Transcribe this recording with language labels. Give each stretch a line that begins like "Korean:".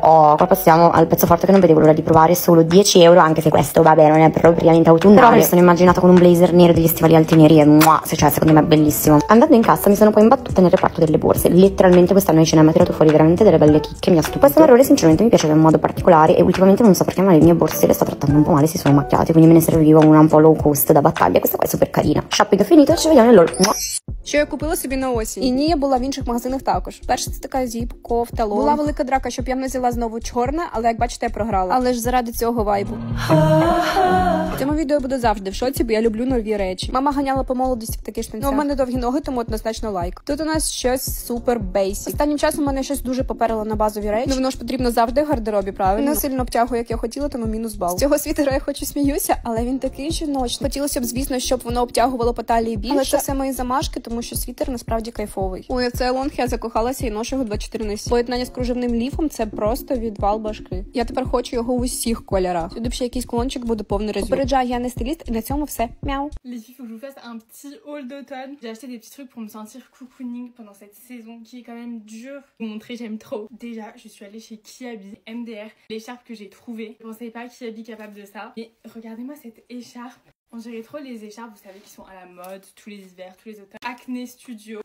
Italian: Oh, qua passiamo al pezzo forte che non vedevo l'ora di provare, solo 10 euro, anche se questo vabbè non è propriamente autunnale, però me lo sono immaginata con un blazer nero e degli stivali alti neri e cioè secondo me è bellissimo. Andando in cassa mi sono poi imbattuta nel reparto delle borse, letteralmente quest'anno H&M ha tirato fuori veramente delle belle chicche, mi ha stupito. Questa marrone sinceramente mi piaceva in modo particolare e ultimamente non so perché ma le mie borse le sto trattando un po' male, si sono macchiate, quindi me ne serviva una un po' low cost da battaglia. Questa qua è super carina. Shopping finito, ci vediamo nell'haul.
Ukrainian: Що я купила собі на осінь. І ні, я була в інших магазинах також. Перша це така зіп, кофта, лол. Була велика драка, щоб я не взяла знову чорне, але як бачите, я програла. Але ж заради цього вайбу. В цьому відео буду завжди в шоці, бо я люблю нові речі. Мама ганяла по молодості в таких штанцях. Ну, у мене довгі ноги, тому однозначно лайк. Тут у нас щось супер бейсік. Останнім часом у мене щось дуже поперило на базові речі. Ну, воно ж потрібно завжди в гардеробі, правильно? Не сильно обтягую, як я хотіла, тому мінус бал. З цього світера я хоч і сміюся, але він такий жіночний. Хотілося б, звісно, щоб воно обтягувало по талії більше. Але це все мої замашки, тому що світер насправді кайфовий. Ой, а це лонг я закохалася і ношу його 24/7. Поєднання з кружевним ліфом – це просто відвал башки. Я тепер хочу його в усіх кольорах. Сюди б ще якийсь кулончик буде повний резюм. Попереджаю, я не стиліст, і на цьому все. Мяу.
French: Les filles, faut que je vous fasse un petit haul d'automne. J'ai acheté des petits trucs pour me sentir cocooning pendant cette saison qui est quand même dure. Pour vous montrer, j'aime trop. Déjà, je suis allée chez Kiabi MDR. L'écharpe que j'ai trouvée. Je pensais pas Kiabi capable de ça. Mais regardez-moi cette écharpe. On dirait trop les écharpes, vous savez, qui sont à la mode tous les hivers, tous les automnes. Acné Studio.